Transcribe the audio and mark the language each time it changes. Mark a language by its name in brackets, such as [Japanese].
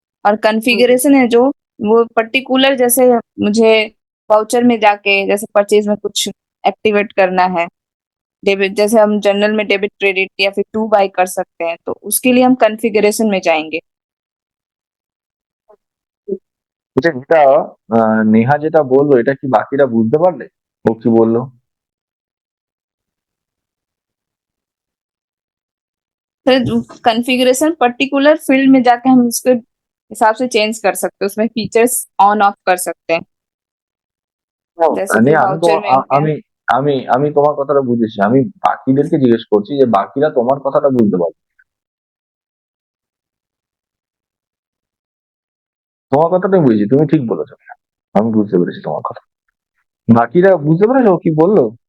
[Hindi] और कॉन्फ़िगरेशन है जो, वो पर्टिकुलर, जैसे मुझे वाउचर में जाके जैसे परचेज में कुछ एक्टिवेट करना है, डेबिट, जैसे हम जनरल में डेबिट क्रेडिट या फिर टू बाय कर सकते हैं, तो उसके लिए हम कॉन्फ़िगरेशन में जाएंगे। [Bangla] যেটা নেহা যেটা বললো এটা কি বাকিরা বুঝতে পারলে ও কি বললো? [Hindi] फिर कॉन्फ़िगरेशन पर्टिकुलर फील्ड में जाके हम उसके हिसाब से चेंज कर सकते हैं, उसमें फीचर्स ऑन ऑफ कर सकते हैं, जैसे कि [Bangla] নেহা আমি [Hindi] वाउचर में हो गया। [Bangla] আমি আমি আমি তোমার কথাটা বুঝেছি, আমি বাকিদেরকে জিজ্ঞেস করছি যে বাকিরা তোমার কথাটা বুঝতে পারবে? তোমার কথাটাই বুঝেছি, তুমি ঠিক বলেছো, আমি বুঝতে পেরেছি তোমার কথা। বাকিরা বুঝতে পেরেছো ও কি বললো?